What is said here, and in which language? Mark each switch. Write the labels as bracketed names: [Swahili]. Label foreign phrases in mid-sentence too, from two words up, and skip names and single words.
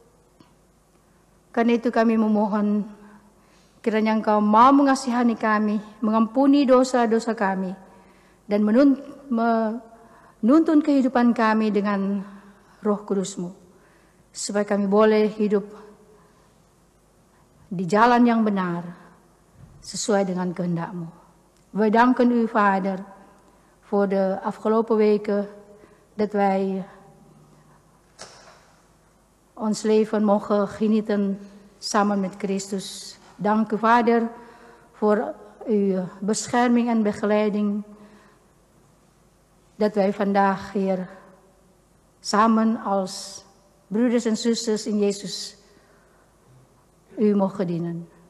[Indonesian] Karena itu kami memohon Kiranya Engkau mau mengasihani kami, mengampuni dosa-dosa kami, dan menuntun kehidupan kami dengan Roh Kudus-Mu, supaya kami boleh hidup di jalan yang benar, sesuai dengan kehendak-Mu. [Dutch] We danken U, Vader, voor de afgelopen weken dat wij ons leven mogen genieten samen met Christus. Dank U, Vader, voor Uw bescherming en begeleiding, dat wij vandaag hier samen als broeders en zusters in Jezus U mogen dienen.